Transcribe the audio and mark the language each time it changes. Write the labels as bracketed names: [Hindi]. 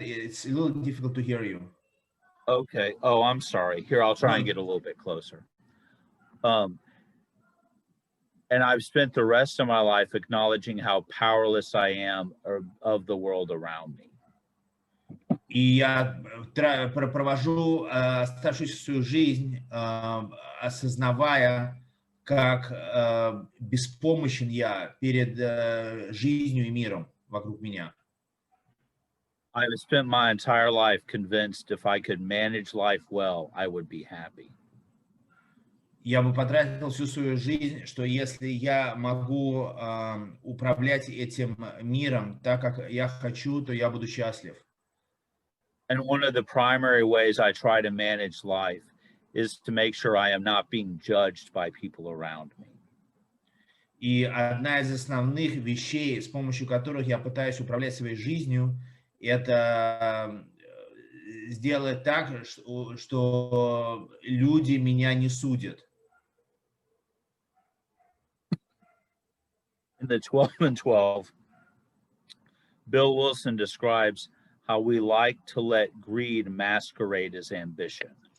[English] It's a little difficult to hear you. Okay. Oh, I'm sorry. Here, I'll try and get a little bit closer. And I've spent the rest of my life acknowledging how powerless I am of the world around me. [Russian] И я провожу оставшуюся свою жизнь, осознавая, как беспомощен я перед жизнью и миром вокруг меня. [English] I have spent my entire life convinced if I could manage life well, I would be happy. [Russian] Я бы потратил всю свою жизнь, что если я могу управлять этим миром так, как я хочу, то я буду счастлив. [English] And one of the primary ways I try to manage life is to make sure I am not being judged by people around me. [Russian] И одна из основных вещей, с помощью которых я пытаюсь управлять своей жизнью, это сделать так, что люди меня не судят. [English] In the 12 and 12, Bill Wilson describes how we like to let greed masquerade as ambition.